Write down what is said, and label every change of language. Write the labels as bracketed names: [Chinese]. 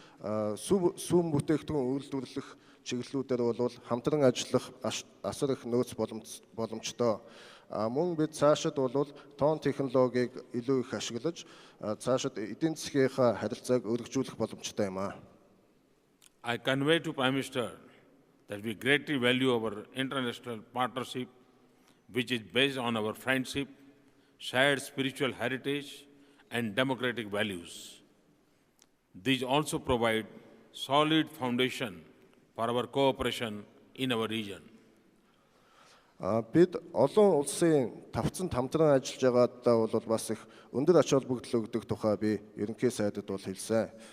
[Mongolian] сүүн бүтээгдэхүүн үйлдвэрлэх чиглэлүүдээр бол хамтран ажиллах асар их нөөц боломжтой. Мөн бид цаашид бол тоон технологиг илүү их ашиглаж цаашид эдийн засгийнхаа харилцааг өргөжүүлэх боломжтой юм аа. [English] I convey to Prime Minister that we greatly value our international partnership, which is based on our friendship, shared spiritual heritage, and democratic values. These also provide solid foundation for our cooperation in our region. [Mongolian] Бид олон улсын тавцанд хамтран ажиллаж байгаадаа бол бас их өндөр ач холбогдол өгдөг тухай би ерөнхий сайдад бол хэлсэн.